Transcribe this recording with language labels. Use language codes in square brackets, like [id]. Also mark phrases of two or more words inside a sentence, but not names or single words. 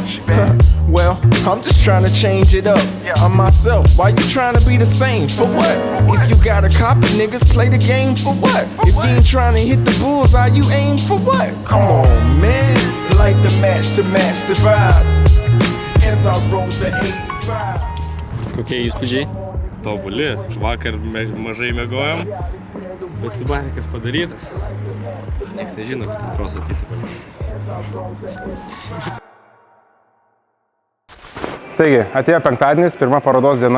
[en] Well, I'm just trying to change it up. I'm myself, why you trying to be the same? For what? If you got a copy, niggas play the game for what? If you ain't trying to hit the bullseye, you aim for what? Come on, man. Light the match to match the vibe. As I roll the 85. [lt] Kokie įspūdžiai? Tobuli. Vakar mažai mėgojom, bet subarikas padarytas. Niekas nežino, kad antros ateitų. Taigi, atėjo penktadienis, pirma parodos diena.